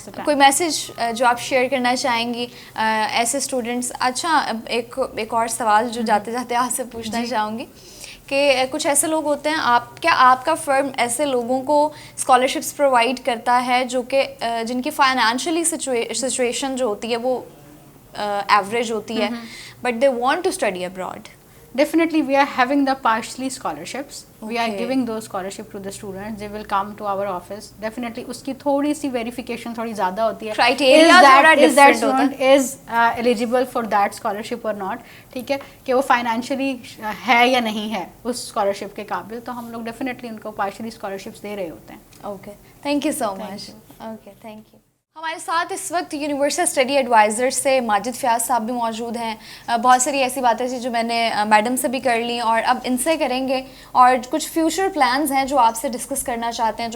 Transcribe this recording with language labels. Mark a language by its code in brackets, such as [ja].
[ur] کوئی میسج جو آپ شیئر کرنا چاہیں گی ایسے اسٹوڈنٹس؟ اچھا, ایک اور سوال جو جاتے جاتے آپ سے پوچھنا چاہوں گی کہ کچھ ایسے لوگ ہوتے ہیں, کیا آپ کا فرم ایسے لوگوں کو اسکالرشپس پرووائڈ کرتا ہے جو کہ جن کی فائنینشلی سچویشن جو ہوتی ہے وہ ایوریج ہوتی ہے, [en] But they want to study abroad? Definitely we are having the partially scholarships. We are giving those scholarships to the students. They will come to our office. [ur] Definitely اس کی تھوڑی سی verification تھوڑی زیادہ ہوتی ہے. Criteria تھوڑا different ہوتا ہے. [en] is eligible for that scholarship or not. [ur] ٹھیک ہے, کہ وہ فائنینشلی ہے یا نہیں ہے اس اسکالرشپ کے قابل, تو ہم لوگ ڈیفینیٹلی ان کو پارشلی اسکالرشپس دے رہے ہوتے ہیں. Okay, [en] Thank you so much. [ur] Okay, thank you. ہمارے ساتھ اس وقت یونیورسل اسٹڈی ایڈوائزر سے ماجد فیاض صاحب بھی موجود ہیں. بہت ساری ایسی باتیں تھیں جو میں نے میڈم سے بھی کر لیں اور اب ان سے کریں گے, اور کچھ فیوچر پلانز ہیں جو آپ سے ڈسکس کرنا چاہتے ہیں.